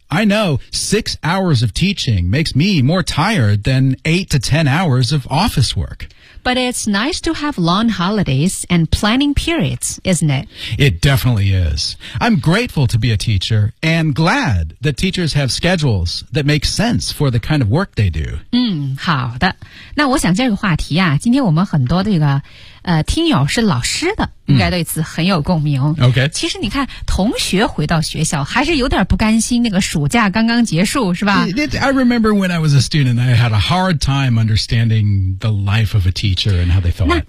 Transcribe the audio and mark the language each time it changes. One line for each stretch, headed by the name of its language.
English: I know 6 hours of teaching makes me more tired than 8 to 10 hours of office work. But it's nice to have long holidays and planning periods, isn't it? It definitely is. I'm grateful to be a teacher and glad that teachers have schedules that make sense for the kind of work they do.
Chinese: 好的。那我想这个话题啊，今天我们很多这个听友是老师的，应该对此很有共鸣。 OK，其实你看，同学回到学校还是有点不甘心，那个暑假刚刚结束，是吧
English: I remember when I was a student, I had a hard time understanding the life of a teacher and how they felt.